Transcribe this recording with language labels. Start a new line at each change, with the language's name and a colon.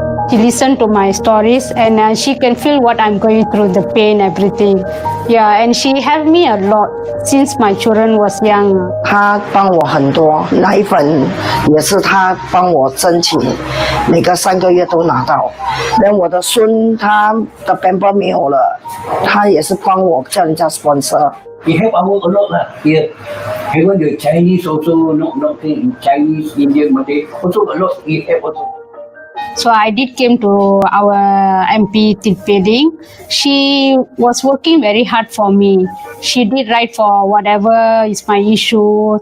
English: She listened to my stories and she can feel what I'm going through, the pain, everything. Yeah, and she helped me a lot since my children was young.
Chinese: 他帮我很多，奶粉也是他帮我申请，每个3个月都拿到。连我的孙他的 pamper 没有了，他也是帮我叫人家 sponsor。
English: He help our work a lot lah. Here, even the Chinese also not Chinese, Indian, Malay also a lot. He help also. So I did came to our MP Tilpeling. She was working very hard for me. She did right for whatever is my issue.